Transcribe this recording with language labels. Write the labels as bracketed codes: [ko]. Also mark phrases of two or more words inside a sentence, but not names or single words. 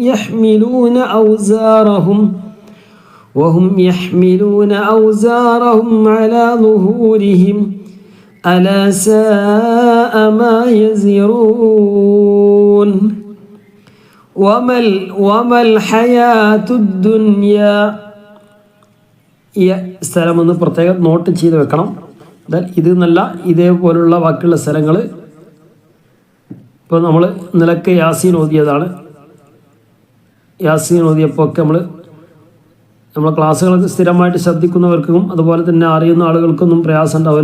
[ar] يحملون أوزارهم على ظهورهم ألا ساء ما يزرون. وما الحياة الدنيا. [ml] ഈ സ്ഥലം ഒന്ന് പ്രത്യേകം നോട്ട് ചെയ്ത് വെക്കണം. ഇത് എന്നല്ല, ഇതേപോലുള്ള ബാക്കിയുള്ള സ്ഥലങ്ങൾ. ഇപ്പോൾ നമ്മൾ ഇന്നലൊക്കെ യാസീൻ ഓതിയതാണ്. യാസീൻ ഓതിയപ്പോൾ ഒക്കെ നമ്മളെ ക്ലാസ്സുകളൊക്കെ സ്ഥിരമായിട്ട് ശ്രദ്ധിക്കുന്നവർക്കും അതുപോലെ തന്നെ അറിയുന്ന ആളുകൾക്കൊന്നും പ്രയാസം ഉണ്ടാവില്ല.